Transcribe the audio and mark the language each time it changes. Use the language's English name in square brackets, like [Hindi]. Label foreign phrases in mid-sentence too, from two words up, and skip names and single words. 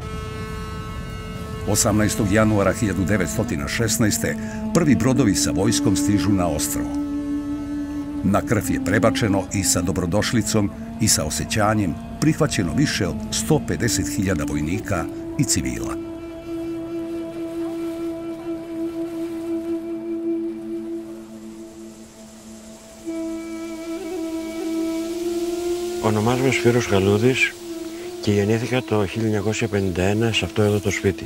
[Serbian] 18. januara 1916. prvi brodovi sa vojskom stižu na ostrvo. Na Krf je prebačeno i sa dobrodošlicom i sa osjećanjem prihvaćeno više od 150.000 vojnika i civila. [Greek] Ονομάζομαι Σπύρος Καλούδης και γεννήθηκα το 1951 σε αυτό εδώ το σπίτι.